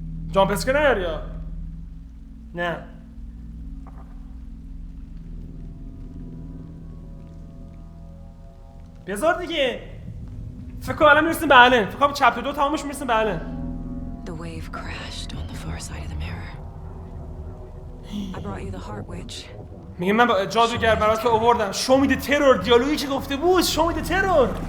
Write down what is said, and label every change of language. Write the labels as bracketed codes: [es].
[fa] جامپ اسکر نیاری یا؟ نه. بذار دیگه. فکر کنم الان میرسیم به الان. فکر کنم چپتر 2 تمامش میرسیم به الان. [en] The wave crashed on the far side of the mirror. I brought you the heart witch. [fa] میگه من جادوگر برات آوردم. شو میده ترور دیالوگی که گفته بود. شو میده ترور.